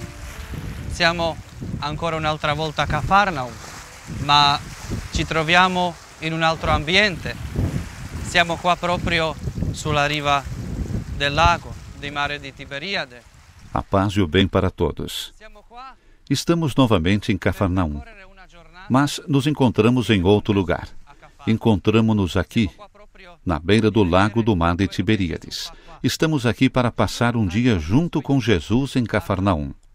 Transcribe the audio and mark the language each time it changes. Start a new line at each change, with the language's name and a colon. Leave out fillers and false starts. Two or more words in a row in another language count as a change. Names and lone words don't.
Italian: Siamo ancora un'altra volta a Cafarnaum, ma ci troviamo in un altro ambiente. Siamo qua proprio sulla riva del lago, di mare di Tiberiade.
Portuguese: A paz e o bem para todos. Estamos novamente em Cafarnaum, mas nos encontramos em outro lugar. Encontramos-nos aqui, na beira do lago do mar de Tiberíades. Estamos aqui para passar um dia junto com Jesus em Cafarnaum.